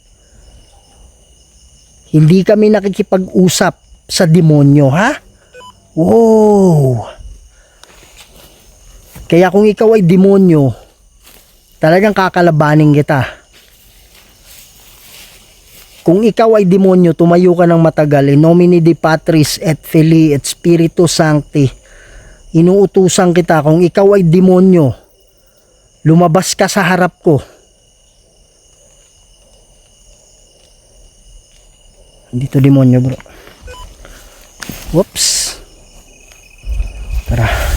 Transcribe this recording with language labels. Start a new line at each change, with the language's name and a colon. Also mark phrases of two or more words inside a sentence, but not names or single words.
Filipino: Hindi kami nakikipag-usap sa demonyo, ha? Wow! Kaya kung ikaw ay demonyo, talagang kakalabanin kita. Kung ikaw ay demonyo, tumayo ka ng matagal.
Latin: In nomine Dei Patris et Filii et Spiritus Sancti.
Filipino: Inuutusan kita, kung ikaw ay demonyo, lumabas ka sa harap ko. Dito demonyo bro. Whoops. Tara.